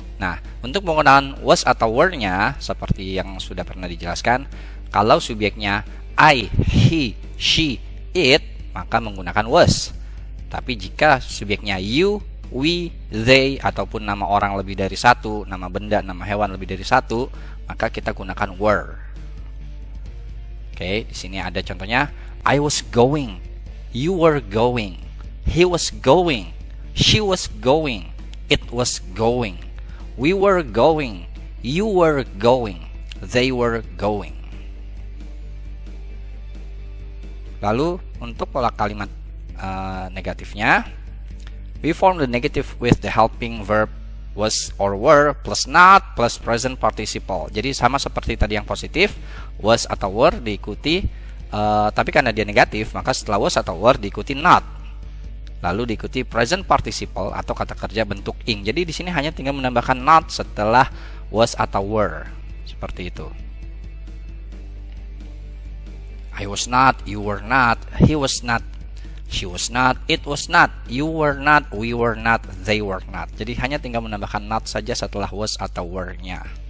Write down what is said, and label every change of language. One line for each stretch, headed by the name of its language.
Indonesian: Nah, untuk penggunaan was atau were-nya, seperti yang sudah pernah dijelaskan, kalau subjeknya I, he, she, it, maka menggunakan was. Tapi jika subjeknya you, we, they, ataupun nama orang lebih dari satu, nama benda, nama hewan lebih dari satu, maka kita gunakan were. Oke, di sini ada contohnya.
English: I was going, you were going, he was going, she was going, it was going, we were going, you were going, they were going.
Indonesian: Lalu untuk pola kalimat negatifnya,
English: we form the negative with the helping verb was or were plus not plus present participle.
Indonesian: Jadi sama seperti tadi yang positif, was atau were diikuti, tapi karena dia negatif, maka setelah was atau were diikuti not. Lalu diikuti present participle atau kata kerja bentuk ing. Jadi di sini hanya tinggal menambahkan not setelah was atau were. Seperti itu.
English: I was not, you were not, he was not, she was not, it was not, you were not, we were not, they were not.
Indonesian: Jadi hanya tinggal menambahkan not saja setelah was atau were-nya.